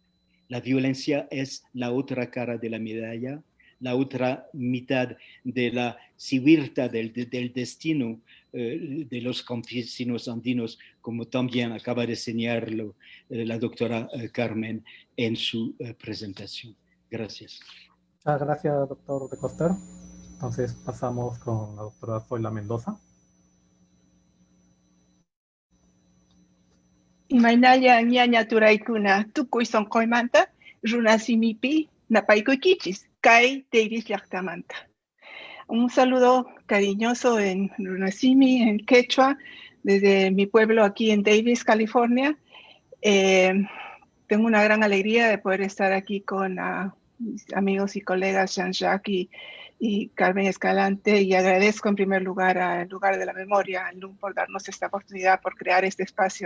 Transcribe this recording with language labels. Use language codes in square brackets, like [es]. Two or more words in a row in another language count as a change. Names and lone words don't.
[es] La violencia es la otra cara de la medalla, la otra mitad de la civirta del destino de los campesinos andinos, como también acaba de señalarlo la doctora Carmen en su presentación. Gracias. Muchas gracias, doctor de Coster. Entonces pasamos con la doctora Zoila Mendoza. [qu] Imaynalla ñaña turaykuna tukuy sonqoymanta runasimipi napaykuykichisy kay Davis llaqtamanta. [es] Un saludo cariñoso en Runasimi, en quechua, desde mi pueblo aquí en Davis, California. Tengo una gran alegría de poder estar aquí con mis amigos y colegas Jean-Jacques y Carmen Escalante, y agradezco en primer lugar al Lugar de la Memoria, al LUM, por darnos esta oportunidad, por crear este espacio.